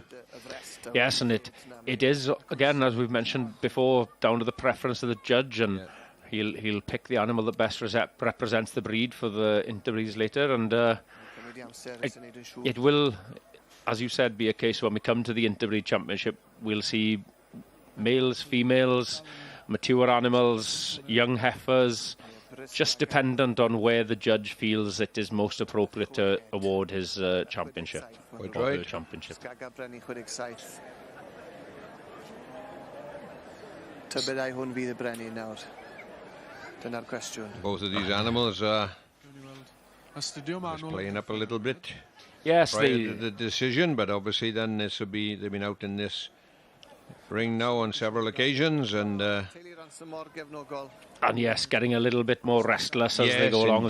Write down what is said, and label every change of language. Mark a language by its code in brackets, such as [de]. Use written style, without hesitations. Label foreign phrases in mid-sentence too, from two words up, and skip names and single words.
[en] Yes, and it is, again, as we've mentioned before, down to the preference of the judge, and he'll pick the animal that best represents the breed for the interbreeds later, and it will, as you said, be a case when we come to the interbreed championship, we'll see males, females, mature animals, young heifers, just dependent on where the judge feels it is most appropriate to award his championship. Right. Championship. [cy] Tybedau hwn fydd y brenin nawr. Dyna'r cwestiwn. [en] Both of these animals are just playing up a little bit. Yes, the decision, but obviously then this will be, they've been out in this ring now on several occasions, and yes, getting a little bit more restless as they go along.